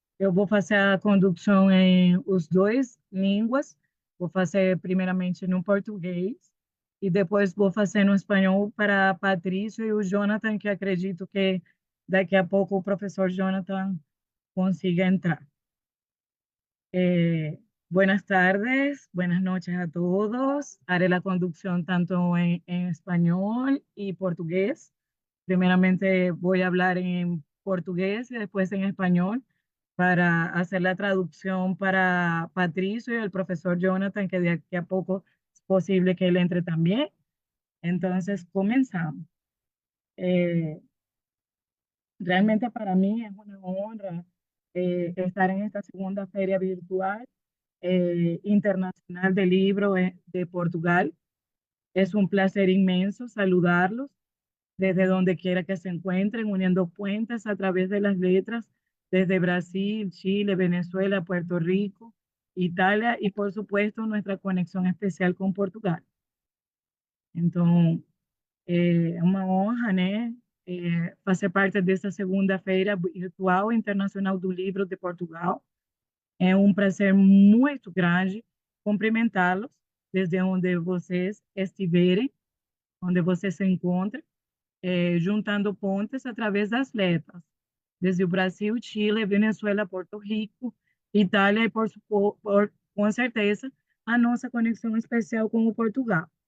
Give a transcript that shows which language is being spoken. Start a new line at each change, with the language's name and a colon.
Portuguese: Eu vou fazer a condução em os dois línguas. Vou fazer primeiramente no português e depois vou fazer no espanhol para a Patrícia e o Jonathan, que acredito que daqui a pouco o professor Jonathan consiga entrar.
Spanish: Buenas tardes, buenas noches a todos. Haré la conducción tanto en español y portugués. Primeramente voy a hablar en portugués y después en español para hacer la traducción para Patricio y el profesor Jonathan, que de aquí a poco es posible que él entre también. Entonces, comenzamos. Eh, Realmente para mí es una honra estar en esta segunda feria virtual Internacional del Libro de Portugal. Es un placer inmenso saludarlos desde donde quiera que se encuentren, uniendo puentes a través de las letras, desde Brasil, Chile, Venezuela, Puerto Rico, Italia y por supuesto nuestra conexión especial com Portugal.
Portuguese: Então, é uma honra, né, fazer parte dessa segunda feira virtual internacional do livro de Portugal. É um prazer muito grande cumprimentá-los desde onde vocês estiverem, onde vocês se encontrem, juntando pontes através das letras, desde o Brasil, Chile, Venezuela, Porto Rico, Itália e, com certeza, a nossa conexão especial com o Portugal.